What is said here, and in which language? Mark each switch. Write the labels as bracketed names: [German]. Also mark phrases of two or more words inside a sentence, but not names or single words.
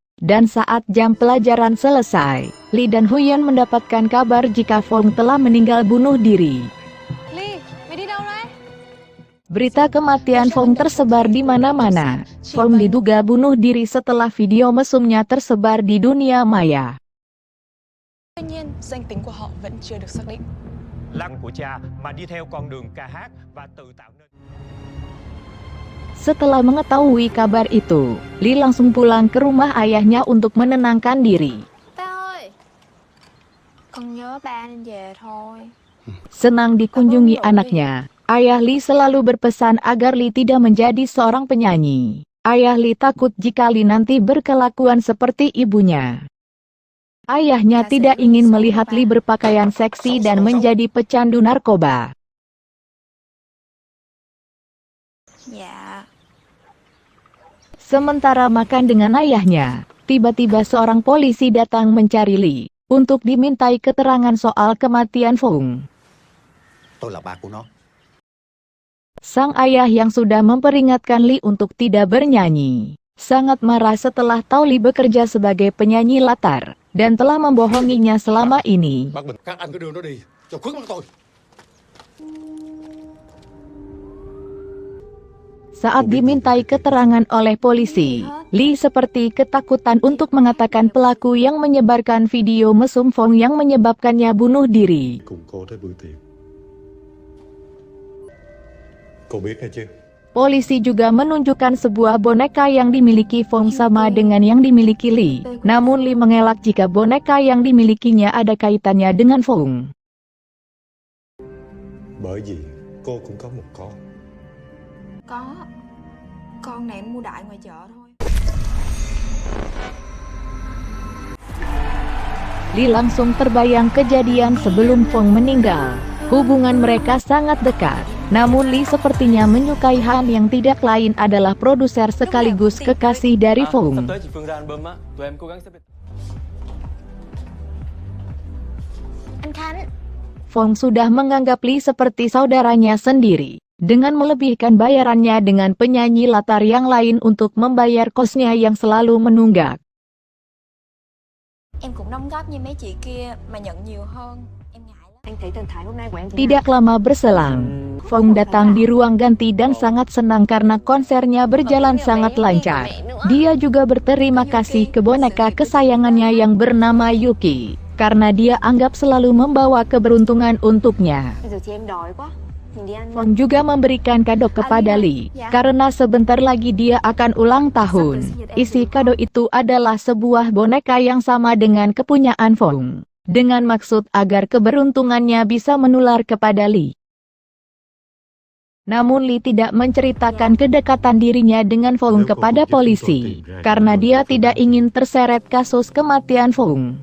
[Indonesian] Dan saat jam pelajaran selesai, Lee dan Huyen mendapatkan kabar jika Phong telah meninggal bunuh diri. Berita kematian Phong tersebar di mana-mana. Phong diduga bunuh diri setelah video mesumnya tersebar di dunia maya. [Vietnamese] Tuy nhiên, danh tính của họ vẫn chưa được xác định. Lăng của cha mà đi theo con đường ca hát và tự tạo nên. [Indonesian] Setelah mengetahui kabar itu, Lee langsung pulang ke rumah ayahnya untuk menenangkan diri. [Vietnamese] Ba ơi, con nhớ ba nên về thôi. [Indonesian] Senang dikunjungi anaknya, ayah Lee selalu berpesan agar Lee tidak menjadi seorang penyanyi. Ayah Lee takut jika Lee nanti berkelakuan seperti ibunya. Ayahnya tidak ingin melihat Lee berpakaian seksi dan menjadi pecandu narkoba. [Vietnamese] Dạ. [Indonesian] Sementara makan dengan ayahnya, tiba-tiba seorang polisi datang mencari Lee untuk dimintai keterangan soal kematian Phong. [Vietnamese] Tôi là ba của nó. [Indonesian] Sang ayah yang sudah memperingatkan Lee untuk tidak bernyanyi, sangat marah setelah tahu Lee bekerja sebagai penyanyi latar dan telah membohonginya selama ini. [Vietnamese] Bác Bình, các anh cứ đưa nó đi, cho khuất mắt tôi. [Indonesian] Saat dimintai keterangan oleh polisi, Lee seperti ketakutan untuk mengatakan pelaku yang menyebarkan video mesum Phong yang menyebabkannya bunuh diri. [Vietnamese] Cùng cô tới bữa tiệc. Cô biết hay chưa? [Indonesian] Polisi juga menunjukkan sebuah boneka yang dimiliki Phong sama dengan yang dimiliki Lee. Namun Lee mengelak jika boneka yang dimilikinya ada kaitannya dengan Phong. [Vietnamese] Bởi vì cô cũng có một con. Có. Con này em mua đại ngoài chợ thôi. [Indonesian] Lee langsung terbayang kejadian sebelum Phong meninggal. Hubungan mereka sangat dekat. Namun Lee sepertinya menyukai Han yang tidak lain adalah produser sekaligus kekasih dari Phong. [Vietnamese] Anh Khánh. [Indonesian] Phong sudah menganggap Lee seperti saudaranya sendiri, dengan melebihkan bayarannya dengan penyanyi latar yang lain untuk membayar kosnya yang selalu menunggak. [Vietnamese] Em cũng đóng góp như mấy chị kia mà nhận nhiều hơn. Em ngại lắm. Anh thấy thần thái hôm nay của em [Indonesian] Tidak lama berselang, Phong datang di ruang ganti dan sangat senang karena konsernya berjalan sangat lancar. Dia juga berterima kasih ke boneka kesayangannya yang bernama Yuki, karena dia anggap selalu membawa keberuntungan untuknya. [Vietnamese] Bây giờ chị em đói quá. Mình đi ăn. [Indonesian] Phong juga memberikan kado kepada Lee, karena sebentar lagi dia akan ulang tahun. Isi kado itu adalah sebuah boneka yang sama dengan kepunyaan Phong, dengan maksud agar keberuntungannya bisa menular kepada Lee. Namun Lee tidak menceritakan kedekatan dirinya dengan Phong kepada polisi, karena dia tidak ingin terseret kasus kematian Phong.